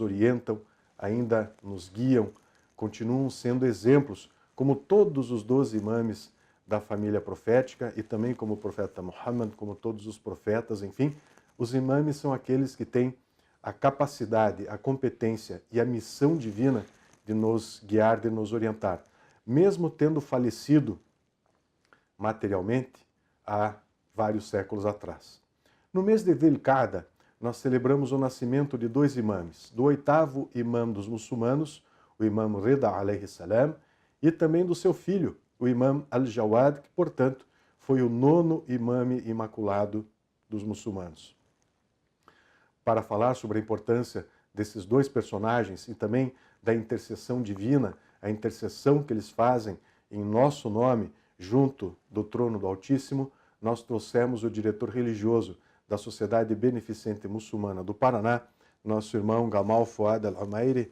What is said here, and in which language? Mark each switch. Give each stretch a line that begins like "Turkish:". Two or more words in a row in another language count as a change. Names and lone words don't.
Portuguese: orientam, ainda nos guiam, continuam sendo exemplos, como todos os 12 imames da família profética e também como o profeta Muhammad, como todos os profetas, enfim, os imames são aqueles que têm a capacidade, a competência e a missão divina de nos guiar, de nos orientar, mesmo tendo falecido materialmente há vários séculos atrás. No mês de Dhil Qa'da, nós celebramos o nascimento de dois imames, do 8º imã dos muçulmanos, o imã Rida
Arabic: عليه السلام,
Portuguese: e também do seu filho, o imã Al-Jawad, que, portanto, foi o 9º imame imaculado dos muçulmanos. Para falar sobre a importância desses dois personagens e também da intercessão divina, a intercessão que eles fazem em nosso nome, junto do trono do Altíssimo, nós trouxemos o diretor religioso da Sociedade Beneficente Muçulmana do Paraná, nosso irmão Gamal Fuad Al-Umairi.